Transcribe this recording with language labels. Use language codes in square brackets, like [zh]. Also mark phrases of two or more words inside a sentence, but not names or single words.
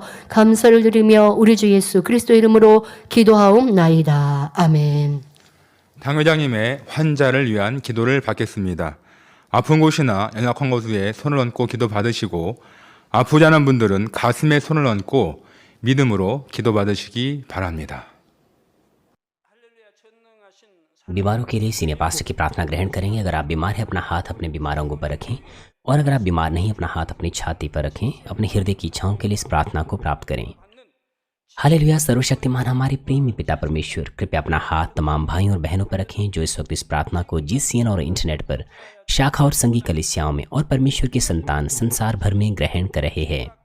[ko] 감사를 드리며 우리 주 예수 그리스도 이름으로 기도하옵나이다. 아멘. 당회장님의 환자를 위한 기도를 받겠습니다. 아픈 곳이나 연약한 곳 위에 손을 얹고 기도 받으시고 아프지 않은 분들은 가슴에 손을 얹고 믿음으로 기도 받으시기 바랍니다. [hi] बीमारों के लिए सीनियर पास्टर की प्रार्थना ग्रहण करेंगे। अगर आप बीमार हैं अपना हाथ अपने बीमार अंगों पर रखें, और अगर आप बीमार नहीं अपना हाथ अपनी छाती पर रखें। अपने हृदय की इच्छाओं के लिए इस प्रार्थना को प्राप्त करें। हालेलुया। सर्वशक्तिमान हमारे प्रेमी पिता परमेश्वर, कृपया अपना हाथ तमाम भाइयों और बहनों पर रखें जो इस वक्त इस प्रार्थना को GCN और इंटरनेट पर शाखा और संघी कलीसियाओं में और परमेश्वर की संतान संसार भर में ग्रहण कर रहे हैं।